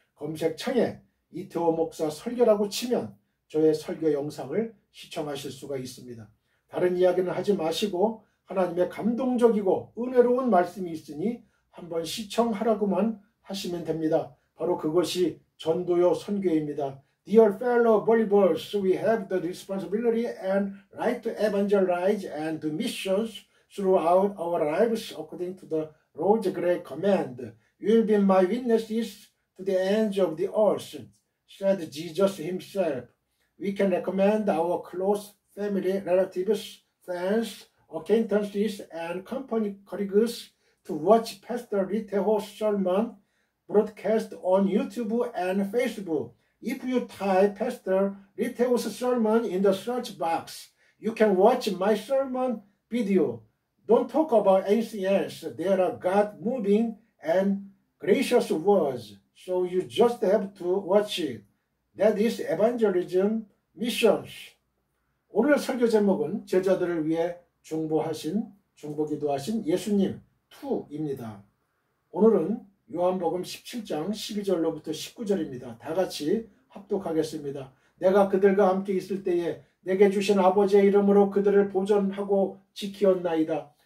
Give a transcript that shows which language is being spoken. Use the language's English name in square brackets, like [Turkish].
[Korean] 검색창에 이태호 목사 설교라고 치면 저의 설교 영상을 시청하실 수가 있습니다. 다른 이야기는 하지 마시고 하나님의 감동적이고 은혜로운 말씀이 있으니 한번 시청하라고만 하시면 됩니다. 바로 그것이 전도요 선교입니다. [English] Dear fellow believers, we have the responsibility and right to evangelize and do missions throughout our lives according to the Lord's great command. You will be my witnesses to the ends of the earth, said Jesus himself. We can recommend our close family, relatives, friends, acquaintances, and company colleagues to watch Pastor Riteho's sermon broadcast on YouTube and Facebook. If you type Pastor Riteho's sermon in the search box, you can watch my sermon video. Don't talk about anything else. There are God moving and gracious words. So you just have to watch it. That is evangelism missions. [Korean] 오늘 설교 제목은 제자들을 위해 중보기도하신 예수님 2입니다. 오늘은 요한복음 17장 12절로부터 19절입니다. 다 같이 합독하겠습니다. 내가 그들과 함께 있을 때에 내게 주신 아버지의 이름으로 그들을 보존하고 지키었나이다.